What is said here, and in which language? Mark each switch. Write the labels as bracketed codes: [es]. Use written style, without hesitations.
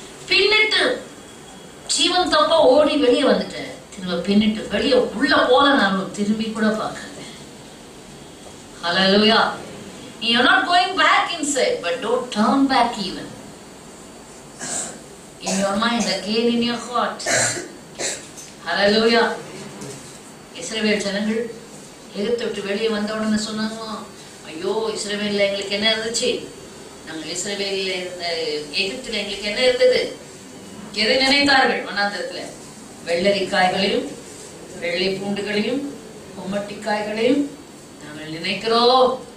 [ta] பின்னிட்டு ஜீவன் தப்பா ஓடி வெளியே வந்துட்ட, திரும்ப பின்னிட்டு வெளியே உள்ள போல நான் திரும்பி கூட பார்க்காத. [en] Hallelujah. You're not going back inside, but don't turn back even. In your mind, again in your heart. Hallelujah. [ta] இஸ்ரவேல் ஜனங்கள் எகிப்தை விட்டு வெளியே வந்த உடனே சொன்னாங்க, ஐயோ இஸ்ரவேல்ல எங்களுக்கு என்ன இருந்துச்சு? நாங்கள் இஸ்ரவேல்ல இருந்த எகிப்தில எங்களுக்கு என்ன இருந்தது? எதை நினைத்தார்கள்? வனாந்தரத்துல வெள்ளரிக்காய்களையும் வெள்ளை பூண்டுகளையும் கொம்மட்டிக்காய்களையும் நாங்கள் நினைக்கிறோம்.